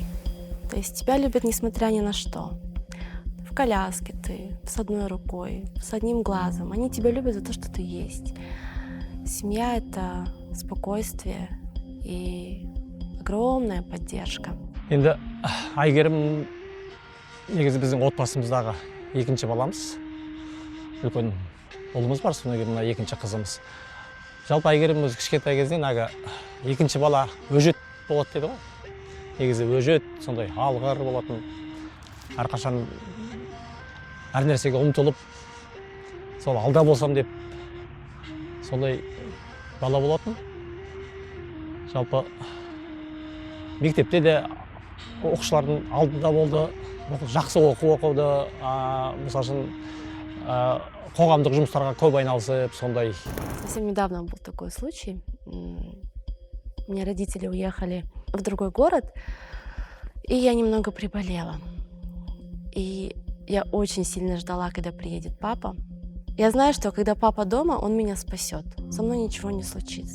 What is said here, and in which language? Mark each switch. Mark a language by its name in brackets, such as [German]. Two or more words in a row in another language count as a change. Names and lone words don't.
[Russian] То есть тебя любят несмотря ни на что. В коляске ты, с одной рукой, с одним глазом. Они тебя любят за то, что ты есть. Семья — это спокойствие и огромная поддержка. [Kazakh] Енді Әйгерім негізі біздің отбасымыздағы екінші баламыз. Үлкен ұлымыз бар, содан кейін мына екінші қызымыз. Жалпы Әйгерім өзі кішкентай кезден екінші бала өжет болады дейді ғой. Негізі өжет, сондай алғыр болатын. Әрқашан әр нәрсеге ұмтылып, сол алда болсам деп сондай бала болатын. Жалпы мектепте де оқушылардың алдында болды, жақсы оқуды, мысалы үшін қоғамдық жұмыстарға көп айналысып, сондай. [Russian] Совсем недавно был такой случай. У меня родители уехали в другой город, и я немного приболела. И я очень сильно ждала, когда приедет папа. Я знаю, что когда папа дома, он меня спасет. Со мной ничего не случится.